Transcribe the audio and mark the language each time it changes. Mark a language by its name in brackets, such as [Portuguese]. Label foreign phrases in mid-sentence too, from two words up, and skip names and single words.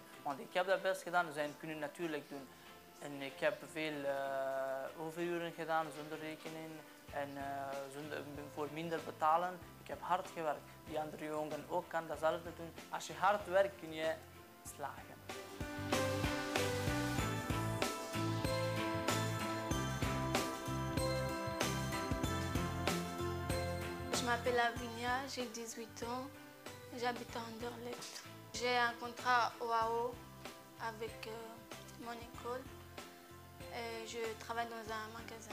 [Dutch] Want ik heb dat best gedaan, zij kunnen natuurlijk doen. En ik heb veel overuren gedaan zonder rekening en voor minder betalen. Ik heb hard gewerkt. Die andere jongen ook kan datzelfde doen. Als je hard werkt kun je slagen. [French] Je m'appelle Lavinia, j'ai 18 ans, j'habite à Anderlecht. J'ai un contrat OAO avec mon école et je travaille dans un magasin.